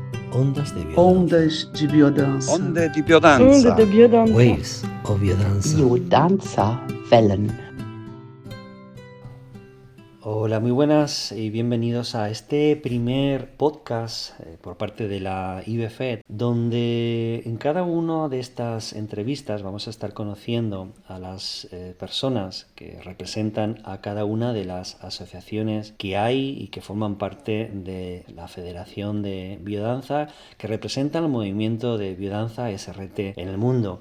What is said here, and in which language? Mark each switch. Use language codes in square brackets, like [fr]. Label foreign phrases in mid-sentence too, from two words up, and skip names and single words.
[pt] Ondas de biodança. Ondas de biodança. [it] Onde di biodanza. [fr] Onde de biodança. [en] Waves of biodança. [de] Biodanza Wellen. [es] Hola, muy buenas y bienvenidos a este primer podcast por parte de la IBFED, donde en cada una de estas entrevistas vamos a estar conociendo a las personas que representan a cada una de las asociaciones que hay y que forman parte de la Federación de Biodanza, que representan el movimiento de biodanza SRT en el mundo.